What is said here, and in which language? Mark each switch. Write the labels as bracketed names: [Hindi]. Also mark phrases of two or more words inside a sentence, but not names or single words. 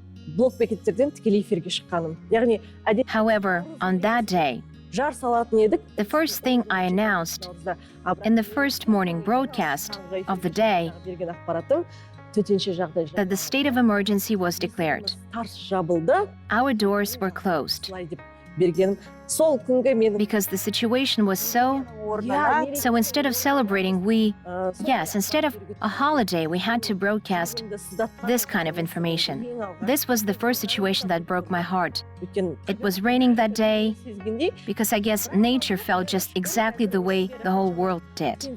[English] However, on that day, the first thing I announced in the first morning broadcast of the day that the state of emergency was declared. Our doors were closed. [Kazakh] бергенім. Сол күнге мен [English] Because the situation was so instead of celebrating, instead of a holiday, we had to broadcast this kind of information. This was the first situation that broke my heart. It was raining that day because I guess nature felt just exactly the way the whole world did.